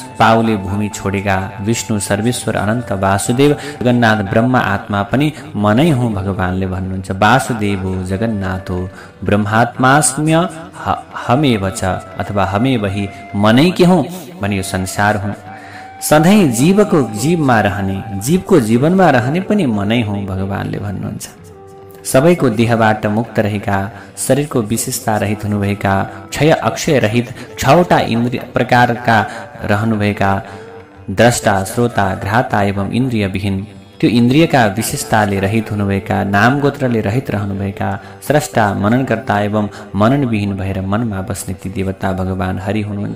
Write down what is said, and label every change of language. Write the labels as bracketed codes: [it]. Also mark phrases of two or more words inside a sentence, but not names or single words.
[ne] पाउले भूमि छोडेका विष्णु सर्वेश्वर अनन्त वासुदेव जगन्नाथ ब्रह्मा आत्मा पनि मनै हुँ भगवानले भन्नुहुन्छ। [sa] वासुदेवो जगन्नाथो ब्रह्मात्मास्म्य हमेव च, [ne] अथवा हमेव हि मनै के हुँ भने यो संसार हुँ। सधैँ जीवको जीवमा रहने, जीवको जीवनमा रहने पनि मनै हुँ भगवानले भन्नुहुन्छ। सबैको देहबाट मुक्त रहेका, शरीरको विशेषता रहित हुनुभएका, क्षय अक्षय रहित, 6वटा इन्द्रिय प्रकारका रहनुभएका, द्रष्टा, श्रोता, घ्राता एवं इन्द्रियविहीन, त्यो इन्द्रियका विशेषताले रहित हुनुभएका, नाम गोत्रले रहित रहनुभएका, स्रष्टा, मननकर्ता एवं मननविहीन भएर मनमा बस्ने ती देवता भगवान हरि हुनुहुन्छ।